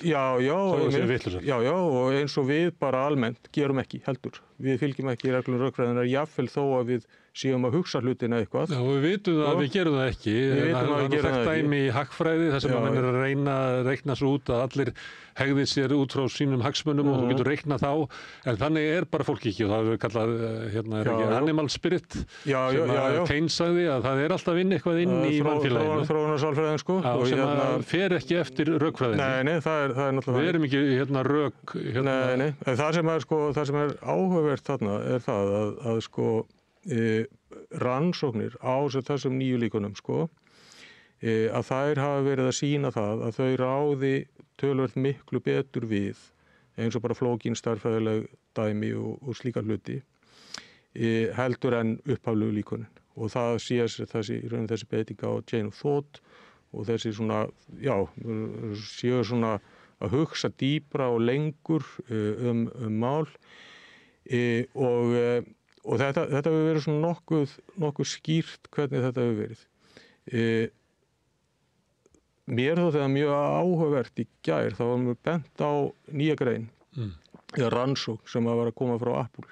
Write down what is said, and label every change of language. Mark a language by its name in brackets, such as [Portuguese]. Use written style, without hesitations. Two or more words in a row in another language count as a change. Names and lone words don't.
[Icelandic] já og eins og við bara almennt gerum ekki heldur við fylgjum ekki reglum rökfræðinar jafnvel þó að við séum að hugsa hlutina eitthvað. Já, og við vitum að við gerum það ekki. Það er þekkt dæmi í hagfræði þar sem að menn er að reikna svo út að allir hegði sér út frá sínum hagsmunum og þú getur reiknað þá, en þannig er bara fólk ekki og það er kallað [English] animal spirit [Icelandic] sem að Keynes sagði að það er alltaf eitthvað inn í mannfélaginu. Þróunarsálfræðin sem að fer ekki eftir rökfræðinni. Nei, það er náttúrulega. Við erum ekki rök. Nei, það sem er áhugavert þarna er það að rannsóknir á þessum nýju líkunum að þær hafa verið að sýna það að þau ráði töluvert miklu betur við eins og bara flókin stærðfræðileg dæmi og slíka hluti heldur en upphaflegu líkunin og það þessi beiting á [English] chain of thought [Icelandic] og þessi séu að hugsa dýpra og lengur mál og þetta hefur verið svona nokkuð skýrt hvernig þetta hefur verið. Mér þótti það mjög áhugavert í gær, þá var mér bent á nýja grein, eða rannsókn sem var að koma frá Apple.